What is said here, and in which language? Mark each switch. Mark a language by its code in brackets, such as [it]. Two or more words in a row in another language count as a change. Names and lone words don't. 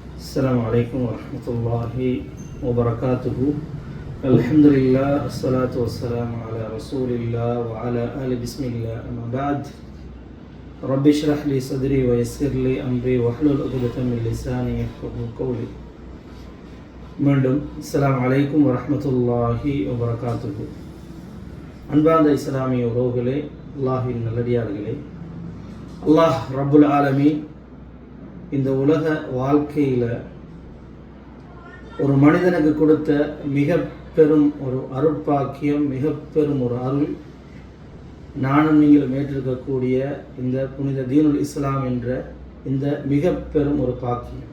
[ar] السلام عليكم ورحمة الله وبركاته. الحمد لله والصلاة والسلام على رسول الله وعلى آل بسم الله أما بعد. رب اشرح لي صدري ويسر لي أمري واحلل عقدة من لساني يفقهوا قولي. மீண்டும் السلام عليكم ورحمة الله وبركاته. [ta] அன்பார்ந்த இஸ்லாமிய உறவுகளே, அல்லாஹ்வின் நல்லடியார்களே, அல்லாஹ் [ar] رب العالمين [ta] இந்த உலக வாழ்க்கையில் ஒரு மனிதனுக்கு கொடுத்த மிக பெரும் ஒரு அருட்பாக்கியம், மிக பெரும் ஒரு அருள், நானும் நீங்களும் ஏற்றிருக்கக்கூடிய இந்த புனித [ar] دين الإسلام [ta] என்ற இந்த மிக பெரும் ஒரு பாக்கியம்.